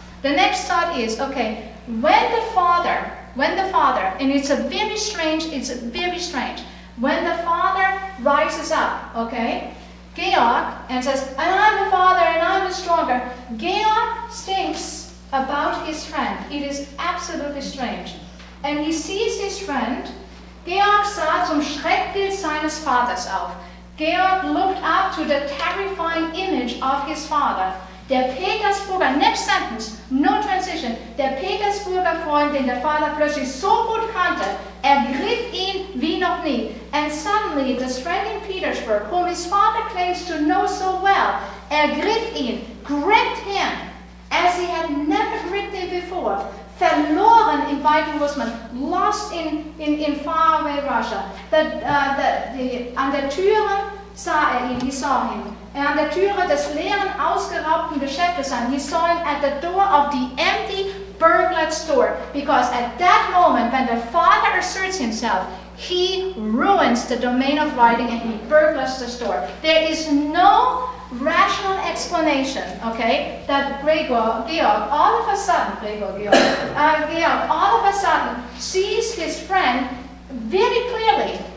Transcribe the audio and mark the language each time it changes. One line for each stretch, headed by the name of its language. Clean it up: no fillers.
English: The next thought is, okay, when the father, and it's very strange, When the father rises up, okay, Georg, and says, and I'm the father and I'm the stronger, Georg thinks about his friend. It is absolutely strange. And he sees his friend.
German: Georg sah zum Schreckbild seines Vaters auf.
English: Georg looked up to the terrifying image of his father.
German: Der Petersburger,
English: next sentence, no transition,
German: der Petersburger Freund, den der Vater plötzlich so gut kannte, ergriff ihn wie noch nie.
English: And suddenly, this friend in Petersburg, whom his father claims to know so well,
German: ergriff ihn,
English: gripped him, as he had never gripped him before.
German: Verloren im weiten Russland,
English: lost in faraway Russia.
German: An der Türe sah ihn,
English: he saw him.
German: An der Türe des leeren, ausgeraubten Geschäftes an.
English: He saw him at the door of the empty, burglared store. Because at that moment, when the father asserts himself, he ruins the domain of writing and he burglars the store. There is no rational explanation, okay, that Georg all of a sudden, Georg all of a sudden sees his friend very clearly.